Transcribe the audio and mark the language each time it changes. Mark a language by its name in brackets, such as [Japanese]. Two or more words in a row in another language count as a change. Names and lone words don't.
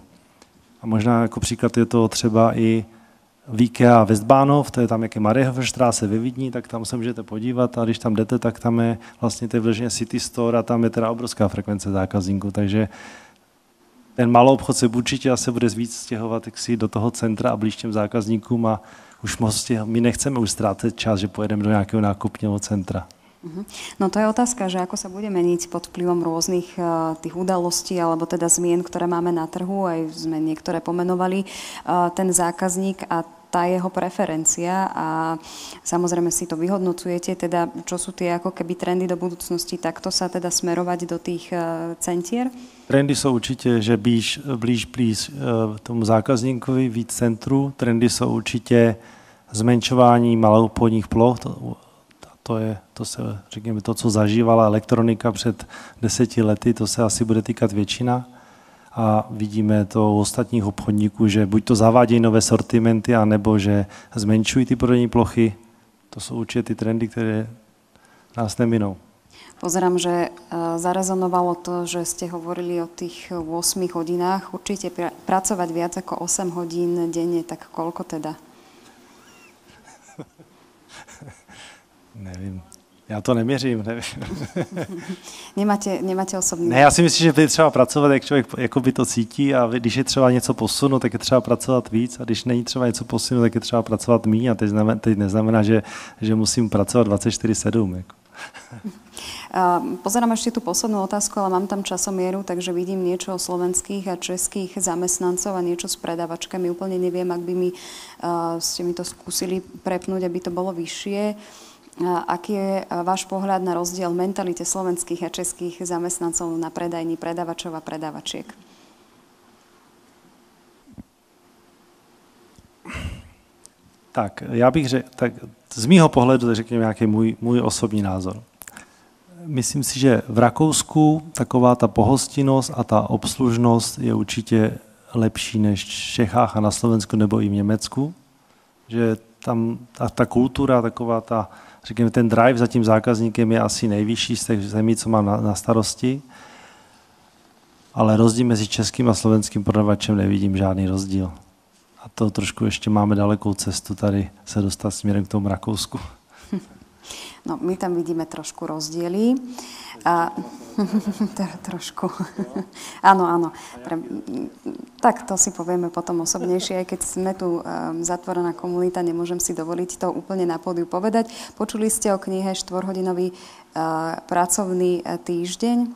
[Czech] A možná jako příklad je to třeba i v IKEA Westbahnhof, to je tam jaké Mariehofstraße ve Vídni, tak tam se můžete podívat a když tam jdete, tak tam je vlastně to vloženě City Store a tam je teda obrovská frekvence zákazníků, takže ten malou obchod se určitě asi bude víc stěhovat do toho centra a blíž těm zákazníkům a už my nechceme už ztrácet čas, že pojedeme do nějakého nákupního centra. [Slovak] No to je otázka, že ako sa bude meniť pod vplyvom rôznych tých udalostí alebo teda zmien, ktoré máme na trhu, aj sme niektoré pomenovali, ten zákazník a tá jeho preferencia a samozrejme si to vyhodnocujete, teda čo sú tie ako keby trendy do budúcnosti, takto sa teda smerovať do tých centier? [Czech] Trendy jsou určitě, že blíž tomu zákazníkovi víc centru. Trendy jsou určitě zmenšování maloobchodních ploch. Řekněme, to, co zažívala elektronika před 10 lety, to se asi bude týkat většina. A vidíme to u ostatních obchodníků, že buď to zavádějí nové sortimenty, anebo že zmenšují ty prodejní plochy. To jsou určitě ty trendy, které nás neminou. [Slovak] Pozerám, že zarezonovalo to, že ste hovorili o tých 8 hodinách. Určite pracovať viac ako 8 hodín denne, tak koľko teda? [Czech] Nevím. Já to neměřím, nevím. Nemáte osobní? Ne, já si myslím, že je třeba pracovat, jak člověk jakoby to cítí a když je třeba něco posunout, tak je třeba pracovat víc a když není třeba něco posunout, tak je třeba pracovat míň a teď neznamená, že musím pracovat 24/7. Jako. [Slovak] Pozerám ešte tú poslednú otázku, ale mám tam časomieru, takže vidím niečo o slovenských a českých zamestnancov a niečo s predavačkami. Úplne neviem, ak by ste mi to skúsili prepnúť, aby to bolo vyššie. Aký je váš pohľad na rozdiel v mentalite slovenských a českých zamestnancov na predajni predavačov a predavačiek? [Czech] Tak, já bych řekl, tak z mýho pohledu, řekněme nějaký můj osobní názor. Myslím si, že v Rakousku taková ta pohostinnost a ta obslužnost je určitě lepší než v Čechách a na Slovensku nebo i v Německu. Že tam ta kultura, taková ta, řekněme, ten drive za tím zákazníkem je asi nejvyšší z těch zemí, co mám na starosti. Ale rozdíl mezi českým a slovenským prodavačem nevidím žádný rozdíl. A to trošku ještě máme dalekou cestu tady se dostat směrem k tomu Rakousku. [Slovak] No, my tam vidíme trošku rozdiely. Trošku. Áno. Tak to si povieme potom osobnejšie, aj keď sme tu zatvorená komunita, nemôžem si dovoliť to úplne na pódiu povedať. Počuli ste o knihe 4-hodinový pracovný týždeň?